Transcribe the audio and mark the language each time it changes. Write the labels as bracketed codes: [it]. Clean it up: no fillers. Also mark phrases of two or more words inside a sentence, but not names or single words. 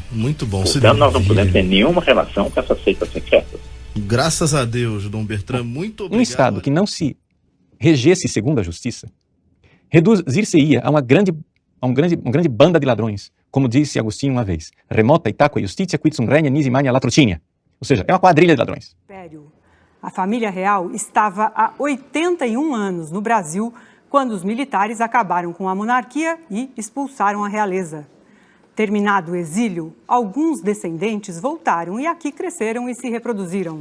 [pt] Muito bom. Portanto, nós não podemos ter nenhuma relação com essas seitas secretas. Graças a Deus, Dom Bertrand, muito obrigado. Um Estado que não se regesse segundo a justiça reduzir-se-ia a uma grande banda de ladrões, como disse Agostinho uma vez. [la] Remota itaque justitia quid sum regna nisi magna latrocinha. [pt] Ou seja, é uma quadrilha de ladrões. A família real estava há 81 anos no Brasil quando os militares acabaram com a monarquia e expulsaram a realeza. Terminado o exílio, alguns descendentes voltaram e aqui cresceram e se reproduziram.